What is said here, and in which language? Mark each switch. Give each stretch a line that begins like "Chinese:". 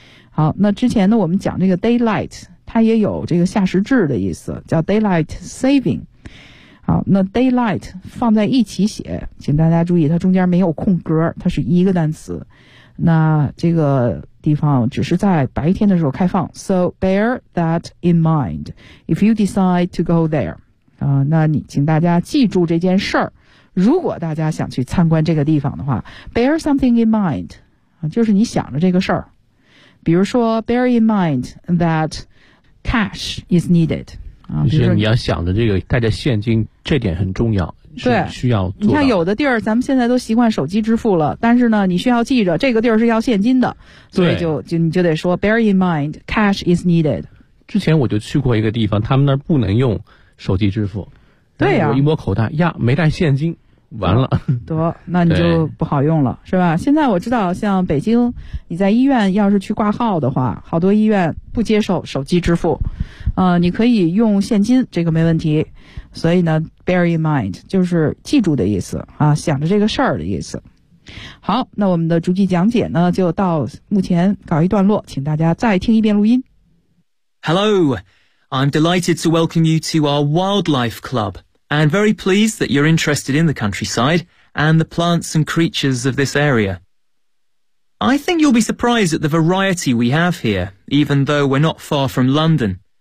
Chinese: 好，那之前呢我们讲这个 daylight, 它也有这个夏时制的意思，叫 daylight saving。好，那 daylight 放在一起写，请大家注意它中间没有空格，它是一个单词。那这个地方只是在白天的时候开放。
English: So bear that in mind, if you decide to go there.
Chinese: 那你请大家记住这件事儿。如果大家想去参观这个地方的话，
English: bear something in mind,
Chinese: 就是你想着这个事儿。比如说
English: bear in mind that cash is needed。
Chinese: 就是你要想的这个带着现金，这点很重要，是需要做到。你看有的地儿咱们现在都习惯手机支付了，但是呢你需要记着这个地儿是要现金的，所以就得说
English: bear in mind cash is needed。
Chinese: 之前我就去过一个地方，他们那儿不能用手机支付，对呀，我一摸口袋呀没带现金，完了得，那你就不好用了，是吧。现在我知道像北京你在医院要是去挂号的话，好多医院不接受手机支付，你可以用现金，这个没问题。所以呢
English: bear in mind
Chinese: 就是记住的意思啊，想着这个事儿的意思。好，那我们的逐句讲解呢就到目前告一段落，请大家再听一遍录音。
English: Hello, I'm delighted to welcome you to our wildlife clubAnd very pleased that you're interested in the countryside and the plants and creatures of this area. I think you'll be surprised at the variety we have here, even though we're not far from London.